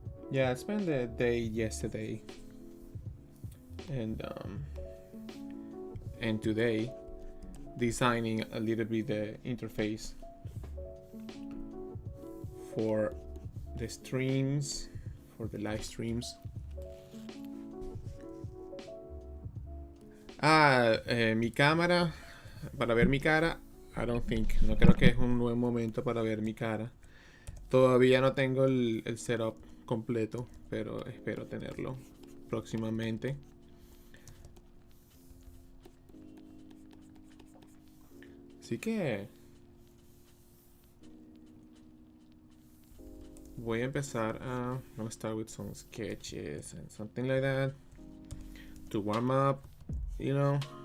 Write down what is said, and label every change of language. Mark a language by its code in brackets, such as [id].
[en] Yeah, I spent the day yesterday and today designing a little bit the interface for the streams, for the live streams. [es] Mi cámara, para ver mi cara, [en] I don't think, [es] no creo que es un buen momento para ver mi cara. Todavía no tengo el setup completo, pero espero tenerlo próximamente. Así que voy a empezar [en] I'm gonna start with some sketches and something like that to warm up, you know.